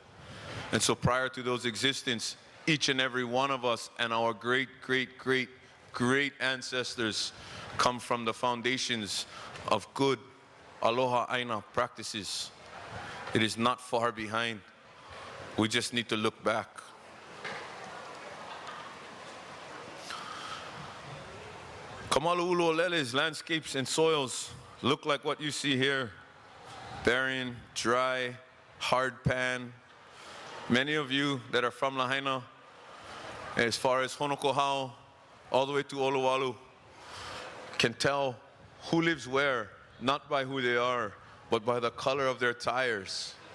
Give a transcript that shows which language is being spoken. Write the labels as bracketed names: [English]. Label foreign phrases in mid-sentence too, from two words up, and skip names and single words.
[English] And so prior to those existence, each and every one of us and our great ancestors come from the foundations of good [Hawaiian] aloha aina [English] practices. It is not far behind. We just need to look back. Kamalu ʻUlu Lele's landscapes and soils look like what you see here. Barren, dry, hard pan. Many of you that are from Lahaina, as far as Honokohau, all the way to Oluwalu, can tell who lives where, not by who they are, but by the color of their tires.